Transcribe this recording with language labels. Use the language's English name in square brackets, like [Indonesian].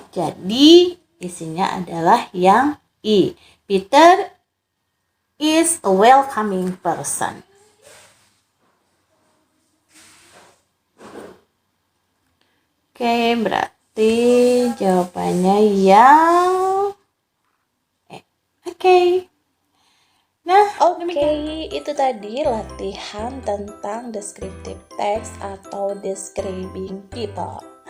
[Indonesian] Jadi isinya adalah yang I. [English] Peter is a welcoming person. [Indonesian] Oke, berarti jawabannya yang Oke. Nah, itu tadi latihan tentang descriptive text atau describing people.